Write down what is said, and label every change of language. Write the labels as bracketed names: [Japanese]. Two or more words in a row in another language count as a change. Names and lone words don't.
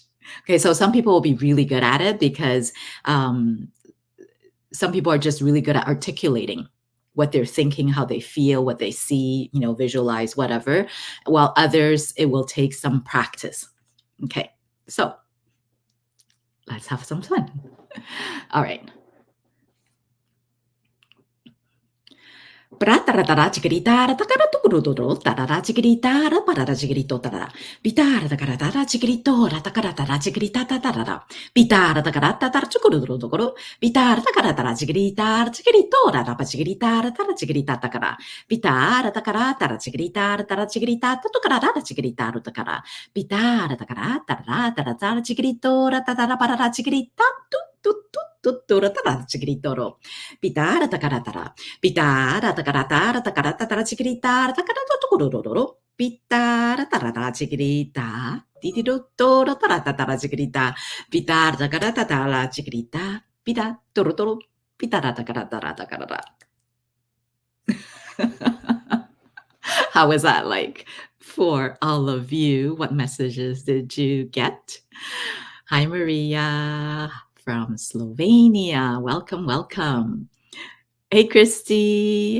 [English] Okay, so some people will be really good at it because some people are just really good at articulating what they're thinking, how they feel, what they see, visualize, whatever, while others, it will take some practice. Okay, so let's have some fun. All right. Pratara chigritara takara tukurudoro tarara chigritara parara chigrito tarara bitara takarata chigritora takarata chigrita tarara bitara takarata tar chukurudoro dokoro bitara takarata chigritara chigritora rapa chigritara tara chigrita takara bitara takarata chigritara tara chigrita tukarara chigritara takara bitara takarata tara tara chigritora tara parara chigrita tuttura tara chigritoro bitara takarata pitara takarata takarata chigritara takarata tukurururu pitara tarata chigrita titirutora tarata tara chigrita pitara takarata tara chigrita pita turuturu pitara takarata takarata. How was that like for all of you? What messages did you get? Hi, Maria from Slovenia. Welcome, welcome. Hey, Christy.